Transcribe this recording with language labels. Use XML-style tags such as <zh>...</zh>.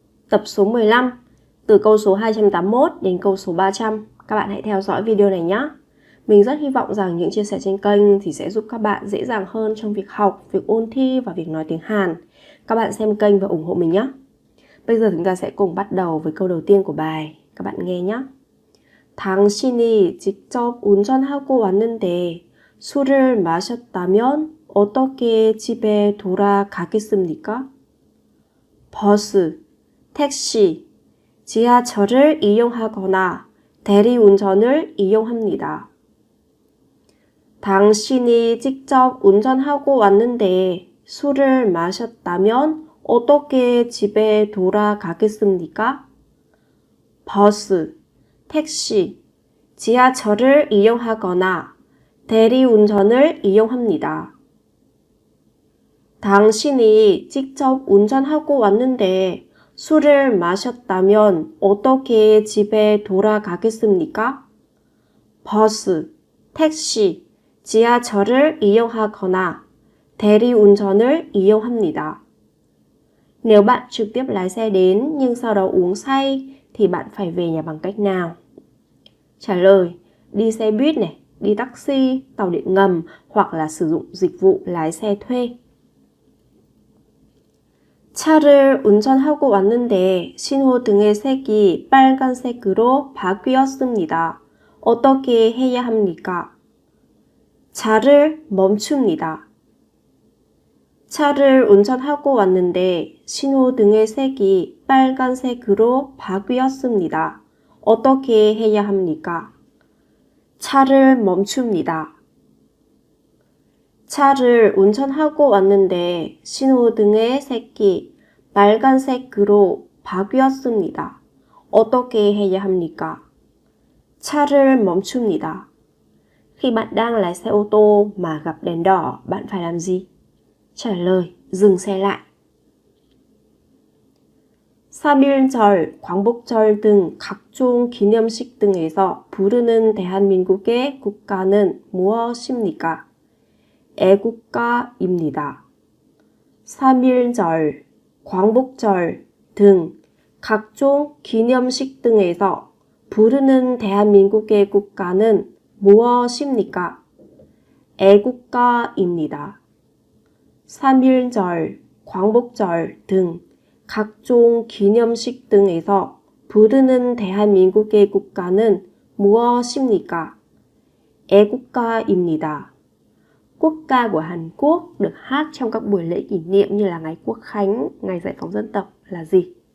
<vi>Tập số 15, từ câu số 281 đến câu số 300. Các bạn hãy theo dõi video này nhé. Mình rất hy vọng rằng những chia sẻ trên kênh thì sẽ giúp các bạn dễ dàng hơn trong việc học, việc ôn thi và việc nói tiếng Hàn. Các bạn xem kênh và ủng hộ mình nhé. Bây giờ chúng ta sẽ cùng bắt đầu với câu đầu tiên của bài. Các bạn nghe nhé.</vi> <ko>당신이 직접 운전하고 왔는데 술을 마셨다면 어떻게 집에 돌아가겠습니까? 버스, 택시, 지하철을 이용하거나 대리운전을 이용합니다. 당신이 직접 운전하고 왔는데 술을 마셨다면 어떻게 집에 돌아가겠습니까? 버스, 택시, 지하철을 이용하거나 대리운전을 이용합니다. 당신이 직접 운전하고 왔는데 술을 마셨다면 어떻게 집에 돌아가겠습니까? 버스, 택시, 지하철을 이용하거나 대리운전을 이용합니다.</ko> <vi>Nếu bạn trực tiếp lái xe đến nhưng sau đó uống say thì bạn phải về nhà bằng cách nào? Trả lời: đi xe buýt này, đi taxi, tàu điện ngầm hoặc là sử dụng dịch vụ lái xe thuê.</vi> <ko>차를 운전하고 왔는데 신호등의 색이 빨간색으로 바뀌었습니다. 어떻게 해야 합니까? 차를 멈춥니다. 차를 운전하고 왔는데 신호등의 색이 빨간색으로 바뀌었습니다. 어떻게 해야 합니까? 차를 멈춥니다. 차를 운전하고 왔는데 신호등의 색이 빨간색으로 바뀌었습니다. 어떻게 해야 합니까? 차를 멈춥니다.</ko> <vi>Khi bạn đang lái xe ô tô mà gặp đèn đỏ, bạn phải làm gì? Trả lời: dừng xe lại.</vi> <ko>3.1절, 광복절 등 각종 기념식 등에서 부르는 대한민국의 국가는 무엇입니까? 애국가입니다. 3.1절, 광복절 등 각종 기념식 등에서 부르는 대한민국의 국가는 무엇입니까? 애국가입니다. 3.1절, 광복절 등 각종 기념식 등에서 부르는 대한민국의 국가는 무엇입니까? 애국가입니다.</ko> <vi>Quốc ca của Hàn Quốc được hát trong các buổi lễ kỷ niệm như là ngày Quốc khánh, ngày giải phóng dân tộc là gì?</vi>